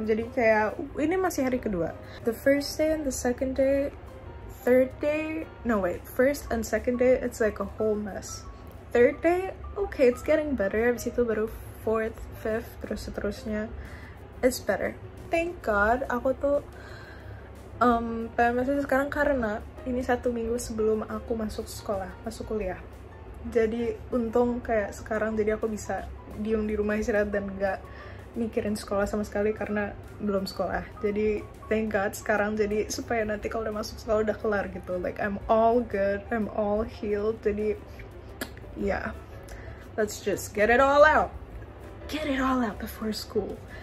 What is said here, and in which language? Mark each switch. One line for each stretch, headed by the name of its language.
Indonesian: Jadi kayak ini masih hari kedua.
English: The first day and the second day, third day, no wait, first and second day it's like a whole mess. Third day, okay, it's getting better.
Indonesian: Abis itu baru
English: fourth, fifth,
Indonesian: terus seterusnya,
English: it's better. Thank God,
Indonesian: aku tuh PMS sekarang karena ini 1 minggu sebelum aku masuk sekolah, masuk kuliah. Jadi untung kayak sekarang jadi aku bisa diem di rumah istirahat dan gak mikirin sekolah sama sekali karena belum sekolah. Jadi
English: thank God
Indonesian: sekarang, jadi supaya nanti kalau udah masuk sekolah udah kelar gitu.
English: Like I'm all good, I'm all healed.
Indonesian: Jadi
English: yeah, let's just get it all out. Get it all out before school.